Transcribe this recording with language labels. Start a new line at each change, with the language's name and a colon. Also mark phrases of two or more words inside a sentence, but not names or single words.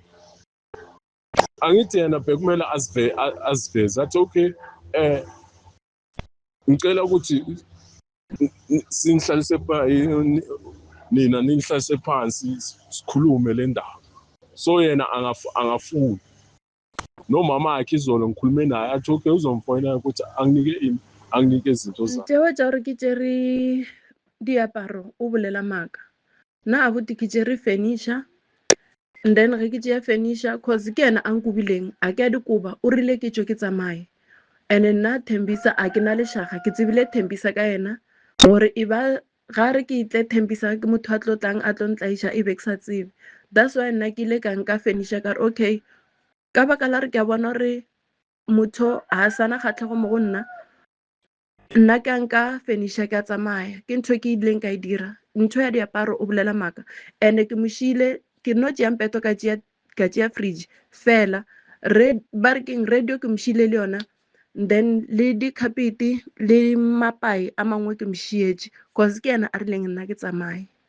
Zulu: Angithi yena bekumele aziveze athi okay ngicela ukuthi sinihlalise nina nihlalise phansi sikhulume le ndaba. So yena angafuni. Nomama yakhe izolo ngikhulume naye athi okay uzomfonela ukuthi anginike izinto zami.
Northern Sotho: Tsewa tša gore ke tšere diaparo o bolela maaka, nna abuti ke tšere furniture,
English: and then
Northern Sotho: re ke tšea furniture cause ke ena a nkubileng a ke a dikoba o rile ke tšo ke tsamaye and nna Thembisa a ke na lešaga ke tsebile Thembisa ka ena gore e ba ga re ke itle Thembisa ke motho a tlo tlang a tlo ntlaiša e be ke sa tsebe.
English: That's why
Northern Sotho: nna ke ile ka nka furniture ka re okay ka baka la re ke a bona gore motho ha sana kgatlhego mo go nna ka nka furniture ka tsamaya ke ntho ke ileng ka e dira ntho ya diaparo o bolela maaka and ke mošile ke no tšea mpeto ka tšea fridge fela ba re keng radio ke mošile le yona then le dikgapete le mapai a mangwe ke mošietše cause ke yena a rileng nna ke tsamaye.